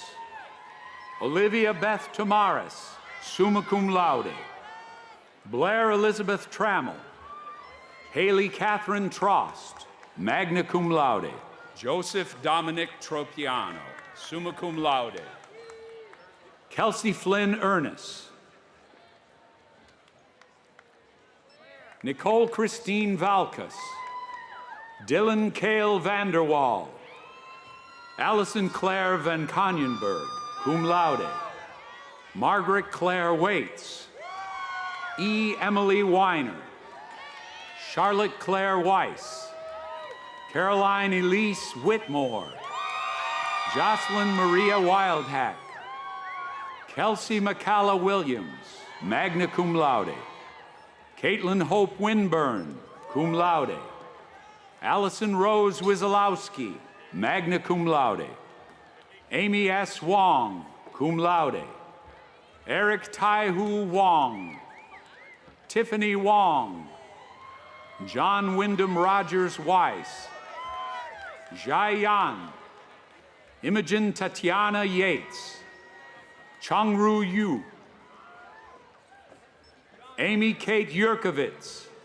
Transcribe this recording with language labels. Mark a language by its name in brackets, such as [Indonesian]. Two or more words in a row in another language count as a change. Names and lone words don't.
[English] Olivia Beth Tamaris, [Latin] summa cum laude. [English] Blair Elizabeth Trammell. Haley Catherine Trost, [Latin] magna cum laude. [English] Joseph Dominic Tropiano, [Latin] summa cum laude. [English] Kelsey Flynn Ernest. Nicole Christine Valkas. Dylan Cale Vanderwall. Allison Claire Van Conyenberg, [Latin] cum laude. [English] Margaret Claire Waits. E. Emily Weiner. Charlotte Claire Weiss. Caroline Elise Whitmore. Jocelyn Maria Wildhack. Kelsey McCalla Williams, [Latin] magna cum laude. [English] Caitlin Hope Winburn, [Latin] cum laude. [English] Allison Rose Wizolowski, [Latin] magna cum laude. [English] Amy S. Wong, [Latin] cum laude. [English] Eric Tai-Hu Wong. Tiffany Wong. John Wyndham Rogers Weiss. Jai Yan. Imogen Tatiana Yates. Changru Yu. Amy Kate Yurkovitz.